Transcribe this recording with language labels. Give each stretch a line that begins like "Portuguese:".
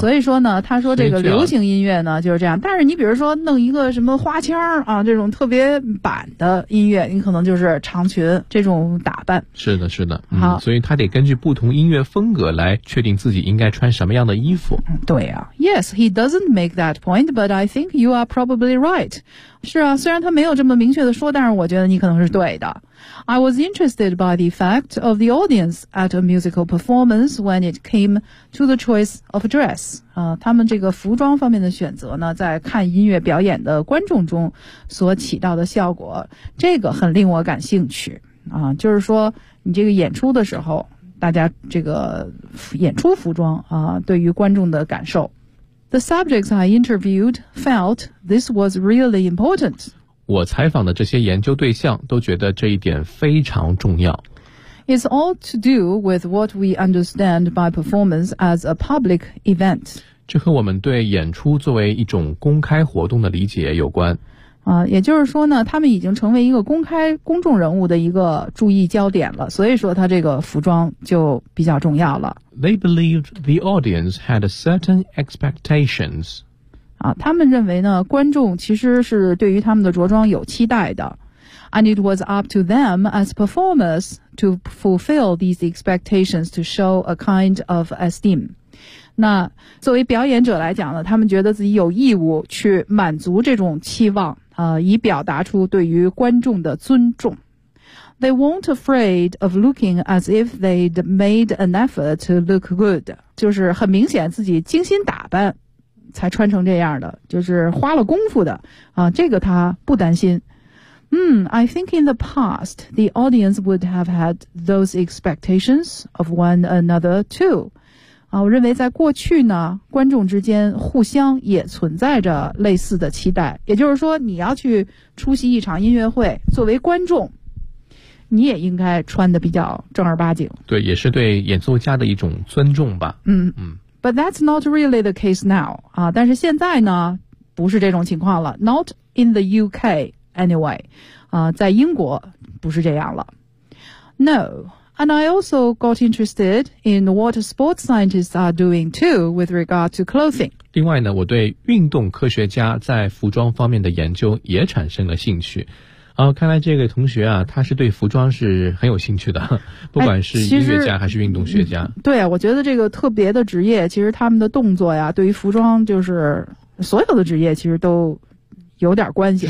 Chinese: 所以说呢，他说这个流行音乐呢就是这样。但是你比如说弄一个什么花腔啊，这种特别板的音乐，你可能就是长裙这种打扮。是的，是的。所以他得根据不同音乐风格来确定自己应该穿什么样的衣服。对啊。
English: Yes, he doesn't make that point, but I think you are probably right.
Chinese: 是啊，虽然他没有这么明确的说，但是我觉得你可能是对的。
English: I was interested by the fact of the audience at a musical performance when it came to the choice of dress.
Chinese: 他们这个服装方面的选择呢，在看音乐表演的观众中所起到的效果，这个很令我感兴趣。就是说你这个演出的时候，大家这个演出服装对于观众的感受。
English: The subjects I interviewed felt this was really important.
Chinese: 我采访的这些研究对象都觉得这一点非常重要。
English: It's all to do with what we understand by performance as a public event.
Chinese: 这和我们对演出作为一种公开活动的理解有关。也就是说呢，他们已经成为一个公开公众人物的一个注意焦点了，所以说他这个服装就比较重要了。
English: They believed the audience had a certain expectations.
Chinese: 他们认为呢，观众其实是对于他们的着装有期待的。
English: And it was up to them as performers to fulfill these expectations to show a kind of esteem.
Chinese: 那作为表演者来讲呢，他们觉得自己有义务去满足这种期望，以表达出对于观众的尊重。
English: They weren't afraid of looking as if they'd made an effort to look good.
Chinese: 就是很明显自己精心打扮才穿成这样的，就是花了功夫的啊，这个他不担心。
English: I think in the past, the audience would have had those expectations of one another too.
Chinese: 啊，我认为在过去呢，观众之间互相也存在着类似的期待。也就是说，你要去出席一场音乐会，作为观众，你也应该穿得比较正儿八经。对，也是对演奏家的一种尊重吧。
English: But that's not really the case now.
Chinese: 啊，但是现在呢，不是这种情况了。
English: Not in the UK. Anyway,
Chinese: 在英国不是这样了。
English: No, and I also got interested in what sports scientists are doing too with regard to clothing.
Chinese: 另外呢，我对运动科学家在服装方面的研究也产生了兴趣。看来这个同学啊，他是对服装是很有兴趣的，不管是音乐家还是运动学家。对，我觉得这个特别的职业，其实他们的动作呀，对于服装就是所有的职业其实都有点关系啊。